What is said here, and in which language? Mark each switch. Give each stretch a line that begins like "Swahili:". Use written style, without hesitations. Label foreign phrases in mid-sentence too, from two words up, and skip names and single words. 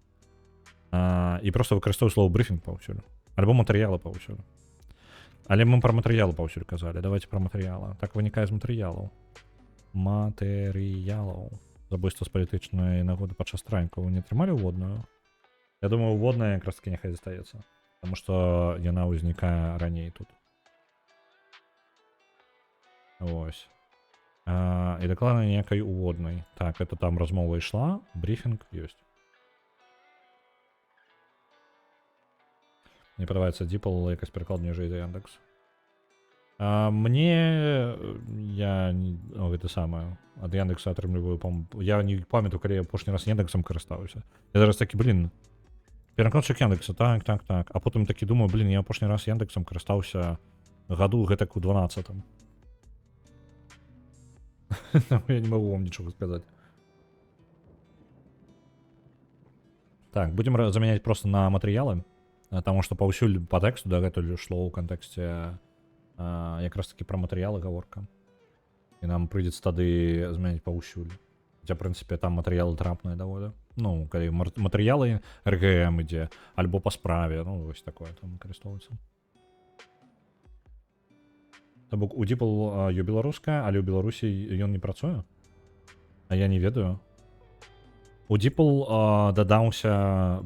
Belarusian: І просто выкарыстоўваю слово брифінг паўсюль. Альбо матэрыялы паўсюль. Але мы про матэрыялы паўсюль казалі. Давайте про матэрыялы. Так вынікае з матэрыялаў. Матэрыялаў. Забойства з палітычнай нагоды падчас страйку. Вы не атрымалі ўводную? Я думаю, ўводная якраз таки няхай застаецца.
Russian: Потому что
Belarusian: яна ўзнікае раней тут. Ось. І дакладна ніякай уводнай. Так, это там размова ішла, брифінг ёсць. Мне падабаецца DeepL якась пераклад ніжэй за Яндекс. Мне... Я... Гэта самае. Ад Яндекса атрымліваю... Я не памятаю, калі я апошні раз Яндексам карыстаўся. Я зараз такі, блин, перакладчык Яндекса, так. А потым такі думаю, блин, я апошні раз Яндексам карыстаўся году гэтак у 12-м.
Russian: Я не могу вам ничего сказать. Так, будем заменять просто на материалы, потому что паўсюль по тексту,
Belarusian: да, гэта шло ў кантэксце якраз таки про матэрыялы гаворка. І нам прыйдзецца тады змяняць паўсюль.
Russian: Хотя, в принципе,
Belarusian: там матэрыялы трапныя даволі. Ну, калі матэрыялы РГМ ідзе, альбо по справе, ну, вось такое там выкарыстоўваецца. То бок у DeepL ёсць беларуская, але ў Беларусі ён не працуе? А я не ведаю. У DeepL дадаўся...